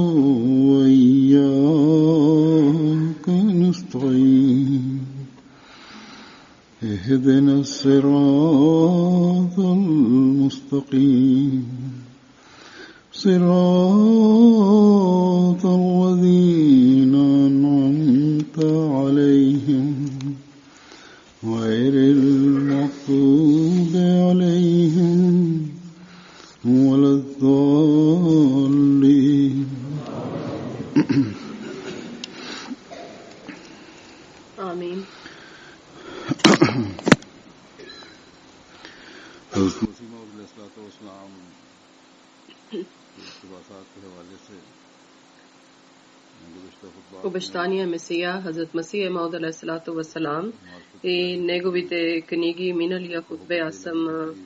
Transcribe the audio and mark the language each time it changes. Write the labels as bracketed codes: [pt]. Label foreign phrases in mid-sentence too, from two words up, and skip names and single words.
[ar] وإياك نستعين اهدنا الصراط المستقيم صراط الذين أنعمت عليهم غير المغضوب عليهم ولا الضالين. آمين. [bg] Обещания Месия, Хазрат Масия Мауд [ar] عليه الصلاة والسلام, [bg] и неговите книги миналия хутбе аз съм